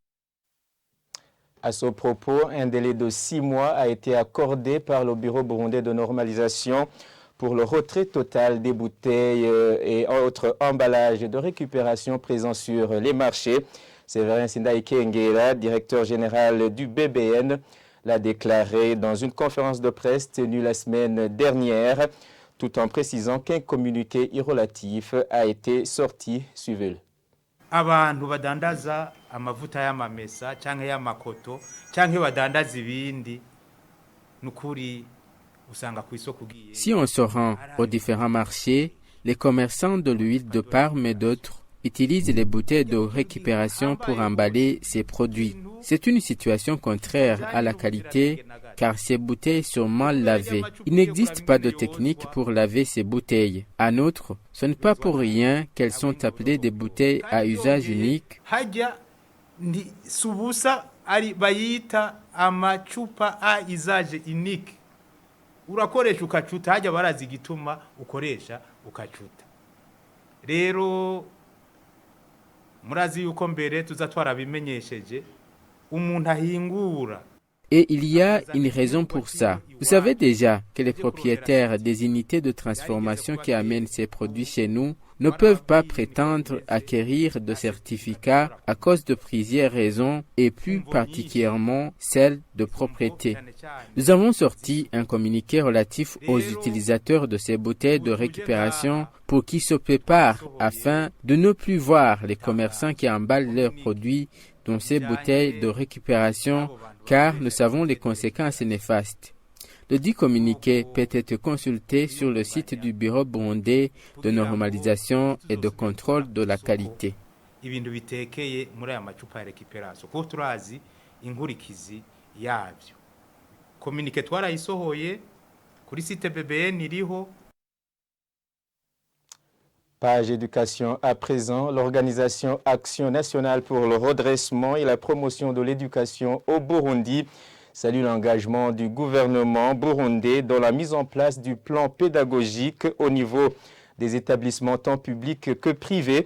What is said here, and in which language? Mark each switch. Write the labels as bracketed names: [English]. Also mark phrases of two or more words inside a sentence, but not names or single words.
[French] À ce propos, un délai de 6 mois a été accordé par le Bureau burundais de normalisation pour le retrait total des bouteilles et autres emballages de récupération présents sur les marchés. Séverin Sindaï Kengera, directeur général du BBN, l'a déclaré dans une conférence de presse tenue la semaine dernière, tout en précisant qu'un communiqué irrelatif a été sorti. Suivez-le. [Rundi] Abantu badandaza amavuta y'amamesa canke y'amakoto canke badandaza ibindi nukuri usanga kw'isoko ugiye. [French] Si on se rend aux différents marchés, les commerçants de l'huile de palme et d'autres utilisent les bouteilles de récupération pour emballer ces produits. C'est une situation contraire à la qualité car ces bouteilles sont mal lavées. Il n'existe pas de technique pour laver ces bouteilles. En outre, ce n'est pas pour rien qu'elles sont appelées des bouteilles à usage unique. [Rundi] Bayita amacupa [French] a usage unique. [Rundi] Urakoresha ukacuta hajya barazi igituma ukoresha ukacuta. Rero murazi yuko mbere tuza twarabimenyesheje umuntu ahingura. [French] Et il y a une raison pour ça. Vous savez déjà que les propriétaires des unités de transformation qui amènent ces produits chez nous ne peuvent pas prétendre acquérir de certificats à cause de plusieurs raisons et plus particulièrement celle de propriété. Nous avons sorti un communiqué relatif aux utilisateurs de ces bouteilles de récupération pour qu'ils se préparent afin de ne plus voir les commerçants qui emballent leurs produits dans ces bouteilles de récupération car nous savons les conséquences néfastes. Le dit communiqué peut être consulté sur le site du Bureau burundais de normalisation et de contrôle de la qualité. [Rundi] Ibintu bitekeye muri aya macupa ya récupération ko turazi inkurikizi yabyo. Communiqué twarayisohoye kuri site BBN iriho. [French] Page éducation à présent, l'organisation Action nationale pour le redressement et la promotion de l'éducation au Burundi salue l'engagement du gouvernement burundais dans la mise en place du plan pédagogique au niveau des établissements tant publics que privés.